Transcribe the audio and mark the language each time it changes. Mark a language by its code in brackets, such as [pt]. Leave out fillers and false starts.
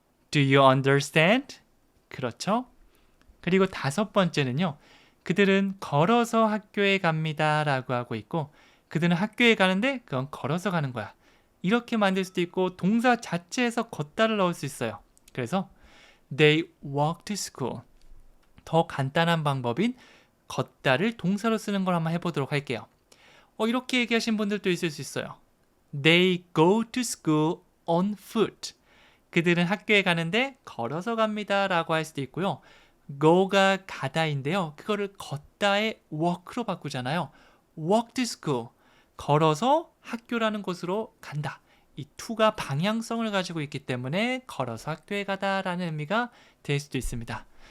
[en] Do you understand? [ko] 그렇죠? 그리고 다섯 번째는요. 그들은 걸어서 학교에 갑니다 라고 하고 있고 그들은 학교에 가는데 그건 걸어서 가는 거야. 이렇게 만들 수도 있고 동사 자체에서 걷다를 넣을 수 있어요. 그래서 [en] They walk to school. [ko] 더 간단한 방법인 걷다를 동사로 쓰는 걸 한번 해보도록 할게요. 이렇게 얘기하신 분들도 있을 수 있어요. [en] They go to school on foot. [ko] 그들은 학교에 가는데 걸어서 갑니다 라고 할 수도 있고요. go가 가다인데요. 그거를 걷다의 walk로 바꾸잖아요. [en] walk to school. [ko] 걸어서 학교라는 곳으로 간다. 이 to가 방향성을 가지고 있기 때문에 걸어서 학교에 가다라는 의미가 될 수도 있습니다.